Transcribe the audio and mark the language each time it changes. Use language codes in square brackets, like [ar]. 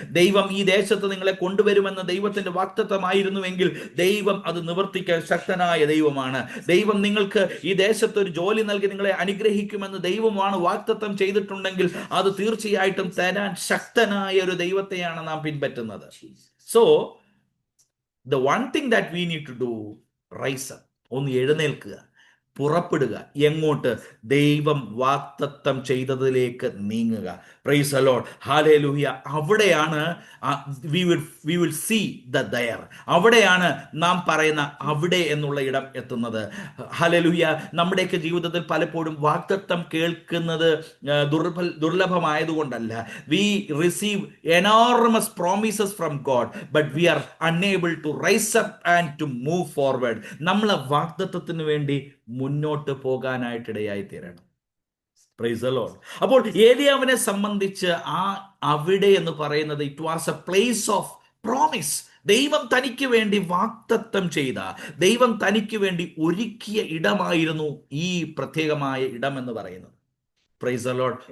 [ml] ദൈവം ഈ ദേശത്ത് നിങ്ങളെ കൊണ്ടുവരുമെന്ന് ദൈവത്തിന്റെ വാഗ്ദത്തമായിരുന്നുവെങ്കിൽ ദൈവം അത് നിവർത്തിക്കാൻ ശക്തനായ ദൈവമാണ്. ദൈവം നിങ്ങൾക്ക് ഈ ദേശത്ത് ഒരു ജോലി നൽകി നിങ്ങളെ അനുഗ്രഹിക്കുമെന്ന് ദൈവമാണ് വാഗ്ദത്തം ചെയ്തിട്ടുണ്ടെങ്കിൽ അത് തീർച്ചയായിട്ടും തരാൻ ശക്തനായ ഒരു ദൈവത്തെയാണ് നാം പിൻപറ്റുന്നത്. [en] So the one thing that we need to do, rise up. [ml] ഒന്ന് എഴുന്നേൽക്കുക, പുറപ്പെടുക. എങ്ങോട്ട്? ദൈവം വാഗ്ദത്തം ചെയ്തതിലേക്ക് നീങ്ങുക. Praise the Lord. ഹല്ലേലൂയ. അവിടെയാണ് [en] we will see the there. [ml] അവിടെയാണ് നാം പറയുന്ന അവിടെ എന്നുള്ള ഇടം എത്തുന്നത്. ഹല്ലേലൂയ. നമ്മുടെയൊക്കെ ജീവിതത്തിൽ പലപ്പോഴും വാഗ്ദത്തം കേൾക്കുന്നത് ദുർലഭമായതുകൊണ്ടല്ല. [en] We receive enormous promises from God, but we are unable to rise up and to move forward. [ml] നമ്മൾ വാഗ്ദത്തത്തിന് വേണ്ടി മുന്നോട്ട് പോകാനായിട്ടിടയായി തീരണം. Praise the Lord. അപ്പോൾ ഏലിയാവിനെ സംബന്ധിച്ച് ആ അവിടെ എന്ന് പറയുന്നത് [en] It was a place of promise. [ml] ദൈവം തനിക്ക് വേണ്ടി വാഗ്ദത്തം ചെയ്ത, ദൈവം തനിക്ക് വേണ്ടി ഒരുക്കിയ ഇടമായിരുന്നു ഈ പ്രത്യേകമായ ഇടം എന്ന് പറയുന്നത്. Praise the Lord.